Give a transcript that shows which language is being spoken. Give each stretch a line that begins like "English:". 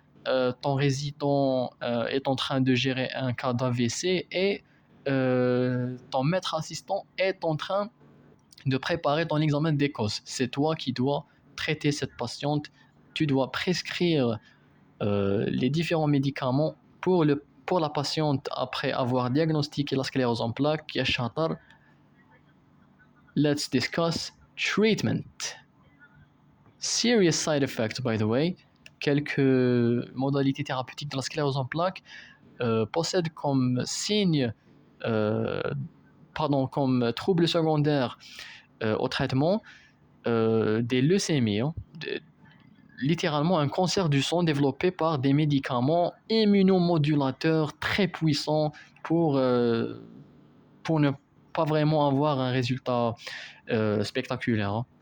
French: Ton résident est en train de gérer un cas d'AVC et ton maître assistant est en train de préparer ton examen d'Écosse. C'est toi qui dois traiter cette patiente. Tu dois prescrire les différents médicaments pour la patiente après avoir diagnostiqué la sclérose en plaques. Ya shatar.
English: Let's discuss treatment. Serious side effects, by the way.
French: Quelques modalités thérapeutiques de la sclérose en plaques possèdent comme signe, comme trouble secondaire au traitement des leucémies, littéralement un cancer du sang développé par des médicaments immunomodulateurs très puissants pour ne pas vraiment avoir un résultat spectaculaire.